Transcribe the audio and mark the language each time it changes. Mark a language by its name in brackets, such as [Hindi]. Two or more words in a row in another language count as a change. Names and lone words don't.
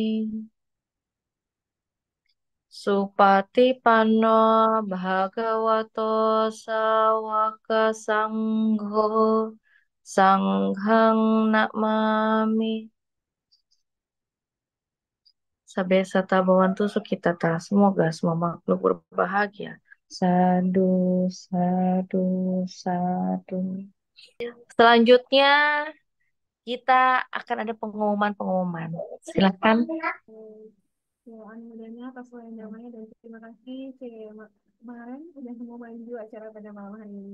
[Pali] Supatipanno Bhagavato Sawaka Sangho Sanghang Namami Sabesata Bhawantu Sukitata. [Indonesian] Semoga semua makhluk berbahagia. [Pali] Sadu, sadu, sadu. [Indonesian] Selanjutnya kita akan ada pengumuman-pengumuman. Silakan. Ya, mudahnya atas yang damai dan terima kasih kemarin udah mau maju acara pada malam hari ini.